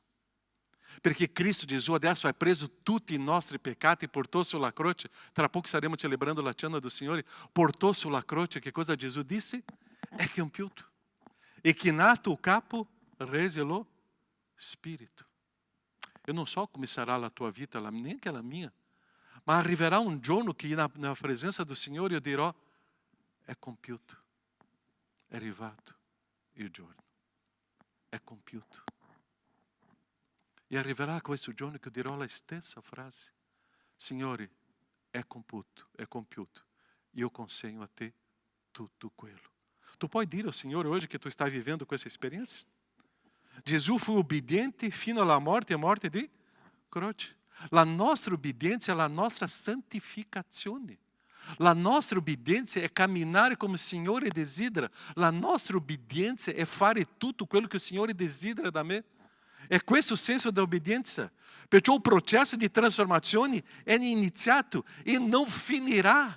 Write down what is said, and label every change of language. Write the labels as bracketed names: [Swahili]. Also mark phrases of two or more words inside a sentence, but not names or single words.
[Italian] Perché Cristo Gesù adesso ha preso tutti i nostri peccati e portou sulla croce. Tra poco staremo celebrando la cena do Signore. Portou sulla croce, che cosa Gesù disse? È compiuto. E chinato o capo, rese lo Spirito. [Portuguese] Eu não [Italian] so come sarà la tua vita, neanche la mia. Ma arriverà un giorno che na presenza do Signore io dirò, è compiuto. È arrivato il giorno. È compiuto. E arriverà questo giorno che io dirò la stessa frase. Signore, è compiuto. Io consegno a te tutto quello. Tu puoi dire [Portuguese] ao Signore hoje que tu está vivendo com essa experiência? Jesus foi obediente [Italian] fino alla morte, [Portuguese] a morte [Italian] di croce. La nostra obbedienza è la nostra santificazione. La nostra obbedienza è camminare come il Signore desidera. La nostra obbedienza è fare tutto quello che il Signore desidera da me. È questo il senso da obbedienza. Perciò il processo di trasformazione è iniziato e non finirà.